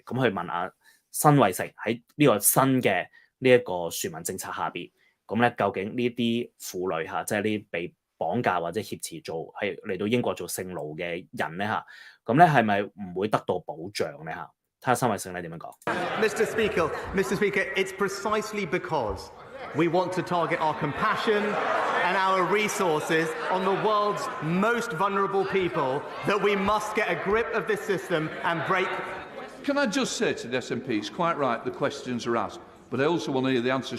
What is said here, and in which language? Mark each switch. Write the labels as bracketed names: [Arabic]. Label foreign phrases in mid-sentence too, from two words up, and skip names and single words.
[Cantonese] 咁去問下辛偉誠喺呢個新嘅呢一個船民政策下邊，咁咧究竟呢啲婦女嚇，即係呢啲被綁架或者挾持做係嚟到英國做性奴嘅人咧嚇，咁咧係咪唔會得到保障咧嚇？睇下辛偉誠咧點樣講。 [English] Mr. Speaker, it's precisely because we want to target our compassion and our resources on the world's most vulnerable people that we must get a grip of this system and break. Can I just say to the SNP, it's quite right the questions are asked, but I also want to hear the answers.